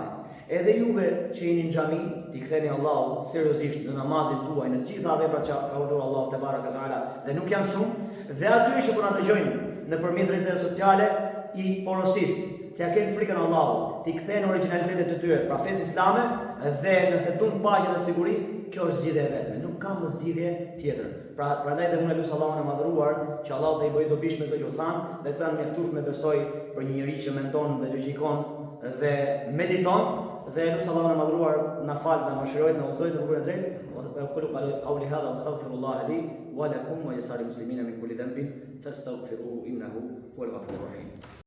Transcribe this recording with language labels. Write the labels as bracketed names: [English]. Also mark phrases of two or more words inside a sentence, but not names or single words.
[Albanian] Edhe juve që jeni në xhami, ti ktheni Allahut seriozisht në namazin tuaj, në gjitha veprat që ka urdhëruar Allahu [Arabic] تبارك تعالى, [Albanian] dhe nuk janë shumë, dhe aty që po na dëgjojnë nëpërmjet rrjeteve sociale i porosisë, që ja kenë frikën Allahut, ti kthejnë originalitetet të tyre, pra fesë islame, dhe nëse duan paqe dhe siguri, kjo është zgjidhja e vetme, nuk ka më zgjidhje tjetër. Prandaj dhe unë lutem Allahun e madhëruar që Allahu të i bëjë dobishme këto që u thanë, dhe këto janë mjaftueshme besoj për një njerëz që mendon dhe logjikon dhe mediton, dhe lutem Allahun e madhëruar na fal dhe na mëshiroj dhe na udhëzoj në rrugën e drejtë. [Arabic] قولي هذا واستغفر الله لي ولكم ولسائر المسلمين من كل ذنب فاستغفروه انه هو الغفور الرحيم.